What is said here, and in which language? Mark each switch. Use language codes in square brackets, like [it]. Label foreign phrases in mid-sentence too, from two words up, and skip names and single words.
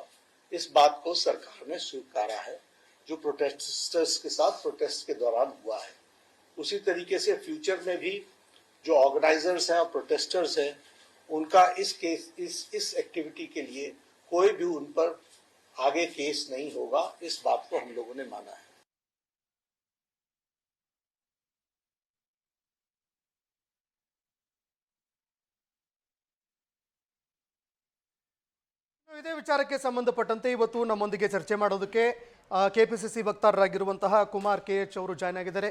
[hi] इस बात को सरकार ने स्वीकारा है जो प्रोटेस्टर्स के साथ प्रोटेस्ट के दौरान हुआ है. उसी तरीके से फ्यूचर में भी जो ऑर्गेनाइजर्स हैं और प्रोटेस्टर्स हैं उनका इस एक्टिविटी के लिए कोई भी उन पर आगे केस नहीं होगा. इस बात को हम लोगों ने माना है. [kn] ಇದೇ ವಿಚಾರಕ್ಕೆ ಸಂಬಂಧಪಟ್ಟಂತೆ ಇವತ್ತು ನಮ್ಮೊಂದಿಗೆ ಚರ್ಚೆ ಮಾಡೋದಕ್ಕೆ KPCC ವಕ್ತಾರರಾಗಿರುವಂತಹ ಕುಮಾರ್ KH ಅವರು ಜಾಯ್ನ್ ಆಗಿದ್ದಾರೆ.